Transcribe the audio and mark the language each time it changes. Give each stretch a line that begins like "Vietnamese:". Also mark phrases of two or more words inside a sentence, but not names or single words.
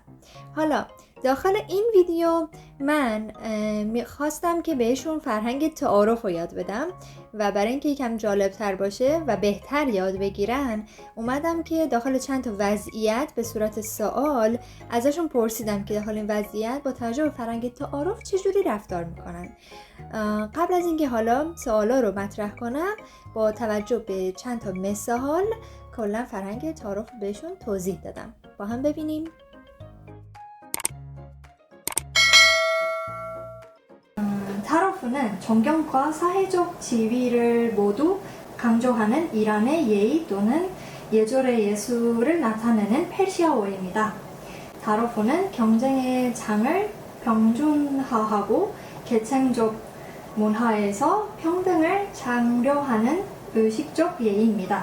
Persian: حالا داخل این ویدیو من خواستم که بهشون فرهنگ تعارف رو یاد بدم و برای اینکه یکم جالب تر باشه و بهتر یاد بگیرن اومدم که داخل چند تا وضعیت به صورت سوال ازشون پرسیدم که داخل این وضعیت با توجه به فرهنگ تعارف چجوری رفتار میکنن. قبل از اینکه حالا سوالا رو مطرح کنم با توجه به چند تا مثال کلا فرهنگ تعارف رو بهشون توضیح دادم. با هم ببینیم.
Korean: 타로프는 존경과 사회적 지위를 모두 강조하는 이란의 예의 또는 예절의 예술을 나타내는 페르시아어입니다. 타로프는 경쟁의 장을 평준화하고 계층적 문화에서 평등을 장려하는 의식적 예의입니다.